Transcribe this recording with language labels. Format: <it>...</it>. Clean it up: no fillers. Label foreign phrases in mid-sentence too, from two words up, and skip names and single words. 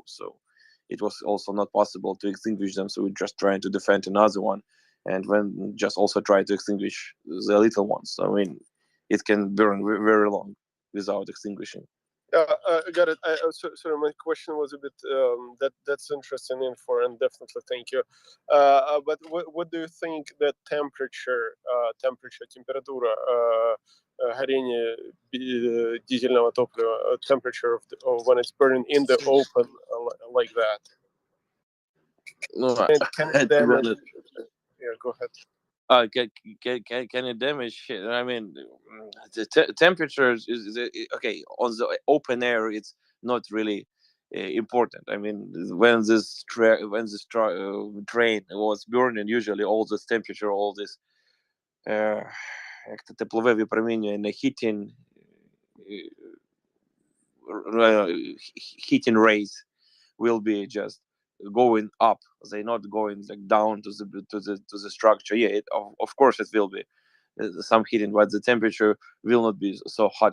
<en>So it was also not possible to extinguish them. So we're just trying to defend another one, and when just also try to extinguish the little ones. I mean, it can burn very long without extinguishing. I got it. Sorry, my question was a bit that's interesting info, and definitely thank you. But what do you think that</en> <ru>температура горения дизельного топлива,</ru> <en>temperature of when it's burning in the open like that? No, Can it to be damage? honest, Yeah, go ahead. can it damage? I mean, the temperature okay on the open air. It's not really important. I mean, when train was burning, usually all this temperature, all this</en> <uk>як то теплове випромінювання,</uk> <en>heating rays will be just going up. They're not going like down to the structure. Yeah, of course it will be some heating, but the temperature will not be so hot.</en>